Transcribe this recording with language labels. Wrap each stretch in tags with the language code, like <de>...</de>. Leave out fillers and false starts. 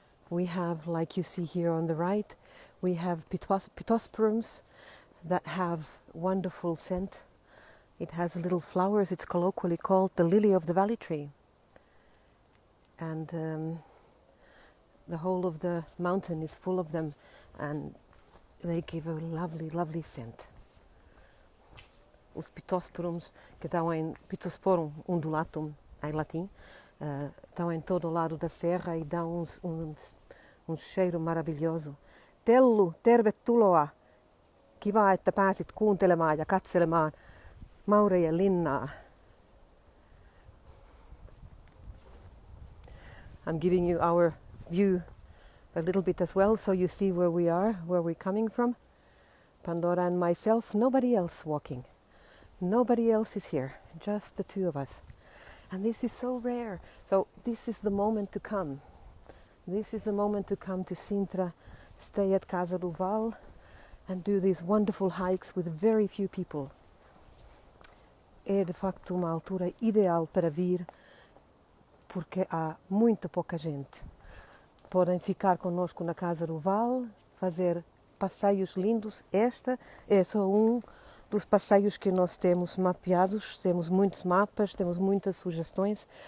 <en>We have, like you see here on the right, we have pittosporums that have wonderful scent. It has little flowers, it's colloquially called the lily of the valley tree. And the whole of the mountain is full of them and they give a lovely, lovely scent.</en> <pt>Os pittosporums, que estão em Pittosporum undulatum, em latim, estão em todo o lado da serra e dão um cheiro maravilhoso.</pt> <fi>Tellu, tervetuloa! Kiva, että pääsit kuuntelemaan ja katselemaan Maurien linnaa.</fi> <en>I'm giving you our view a little bit as well, so you see where we are, where we're coming from. Pandora and myself, nobody else walking. Nobody else is here, just the two of us. And this is so rare. So this is the moment to come. This is the moment to come to Sintra, stay at Casa do Val, and do these wonderful hikes with very few people.</en> <pt>É de facto uma altura ideal para vir, porque há muito pouca gente. Podem ficar conosco na Casa do Val, fazer passeios lindos. Este é só dos passeios que nós temos mapeados, temos muitos mapas, temos muitas sugestões.</pt>